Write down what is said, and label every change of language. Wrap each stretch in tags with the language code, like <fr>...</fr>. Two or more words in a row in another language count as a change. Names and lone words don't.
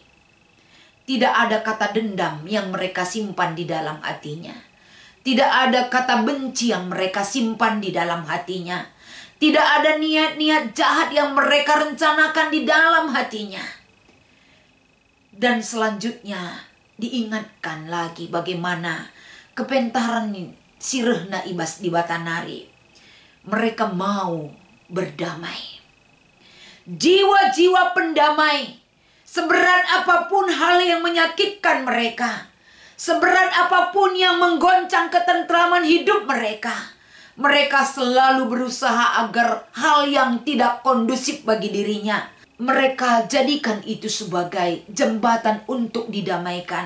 <id>Tidak ada kata dendam yang mereka simpan di dalam hatinya. Tidak ada kata benci yang mereka simpan di dalam hatinya. Tidak ada niat-niat jahat yang mereka rencanakan di dalam hatinya. Dan selanjutnya diingatkan lagi bagaimana kepentaran sirehna ibas di batanari. Mereka mau berdamai. Jiwa-jiwa pendamai. Seberat apapun hal yang menyakitkan mereka, seberat apapun yang menggoncang ketentraman hidup mereka, mereka selalu berusaha agar hal yang tidak kondusif bagi dirinya, mereka jadikan itu sebagai jembatan untuk didamaikan.</id>